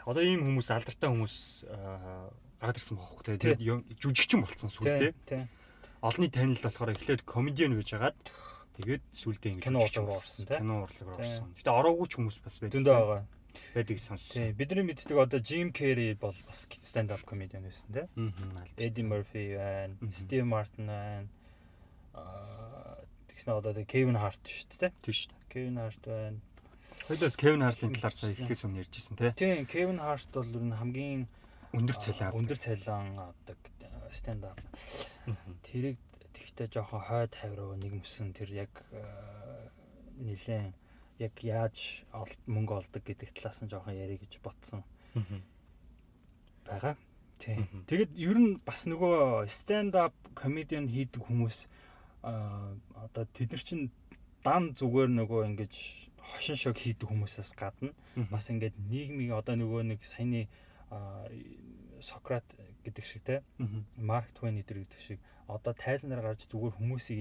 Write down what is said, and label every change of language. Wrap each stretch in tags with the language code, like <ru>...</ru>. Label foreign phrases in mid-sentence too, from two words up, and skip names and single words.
<mn>Одоо ийм хүмүүс алдартай хүмүүс гараад ирсэн байхгүй те. Тэгээд жүжигчин болцсон сүүлдээ. Тий. Олны танил болохоор эхлээд комедиан байж хагаад тэгээд сүүлдээ ингэ кино урлаг орсон те. Кино урлаг орсон. Гэтэ ороогүй ч хүмүүс бас байдаг. Зөндөө байгаа. Байдаг сонссон. Бидний мэддэг одоо Jim Carrey бол бас</mn> <en>stand up comedian</en> <mn>байсан те. Eddie Murphy байна, Steve Martin байна. Тэгснэ одоо Kevin Hart шүү дээ. Тийм шүү дээ. Kevin Hart байна. Хоёулаас Kevin Hart-ын талаар сая ихээс өмнө ярьжсэн тий. Тийм, Kevin Hart бол ер нь хамгийн өндөр цалин авдаг</mn> <en>stand up.</en> <mn>Тэрийг тэгтээ жоохон хойд хавраа нэгмсэн тэр яг нэлээд яг яаж мөнгө олдог гэдэг талаас нь жоохон ярих гэж ботсон. Бага. Тийм. Тэгэд ер нь бас нөгөө</mn> <en>stand up comedian</en> <mn>хийдэг хүмүүс одоо тэд нар чинь дан зүгээр нөгөө ингэж хошин шог хийдэг хүмүүсээс гадна бас ингээд нийгмийн одоо нөгөө нэг саяны Сократ гэдэг шиг те Марк Твен эдэр гэдэг шиг одоо тайзнаар гарч зүгээр хүмүүсийг</mn>